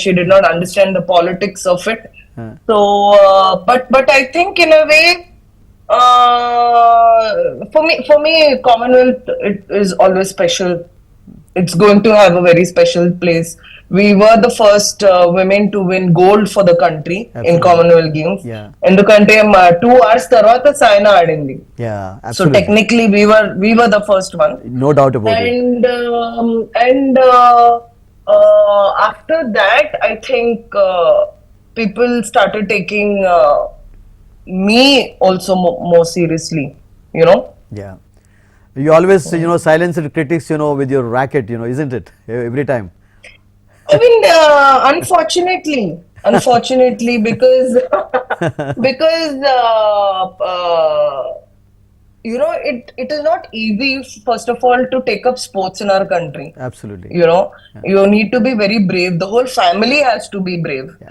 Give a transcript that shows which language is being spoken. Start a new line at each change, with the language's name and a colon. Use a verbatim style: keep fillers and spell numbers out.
English: She did not understand the politics of it. So, uh, but but I think in a way, uh, for me for me, Commonwealth it is always special. It's going to have a very special place. We were the first uh, women to win gold for the country in absolutely Commonwealth Games. Yeah
Telugu: ఎందుకంటే మా two hours తర్వాత సాయన ఆడింది. Yeah so
English: Absolutely technically we were we were the first one. No doubt about it. And um, and uh, uh, after that, I think uh, people started taking uh, me also mo- more seriously. You know, yeah you always you know silenced critics you know with your racket you know isn't it every time. I mean, uh, unfortunately, unfortunately, because because uh, uh, you know, it it is not easy, first of all, to take up sports in our country. Absolutely. You know, you need to be very brave. The whole family has to be brave.